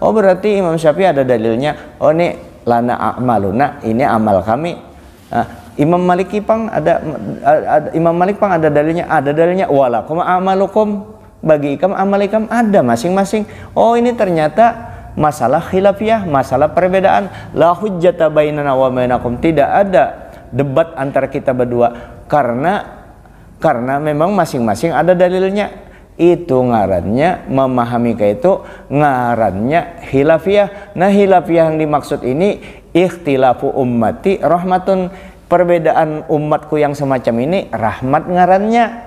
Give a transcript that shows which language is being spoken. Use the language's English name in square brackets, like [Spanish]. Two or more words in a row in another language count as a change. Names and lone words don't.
[Indonesian] Oh, berarti Imam Syafi'i ada dalilnya. Oh, ini [Arabic] lana a'maluna, [Indonesian] ini amal kami. [Banjar] Nah, Imam Malik pang ada dalilnya. Ada dalilnya [Arabic] walakum a'malukum. [Banjar] Bagi ikam amal ikam ada masing-masing. [Indonesian] Oh, ini ternyata masalah khilafiyah, masalah perbedaan. [Arabic] La hujjata bainana wa bainakum, [Indonesian] tidak ada debat antara kita berdua karena memang masing-masing ada dalilnya. [Banjar] Itu ngarannya memahami kayak itu ngarannya khilafiyah. [Indonesian] Nah, khilafiyah yang dimaksud ini [Arabic] ikhtilafu ummati rahmatun, [Indonesian] perbedaan umatku yang semacam ini rahmat ngarannya.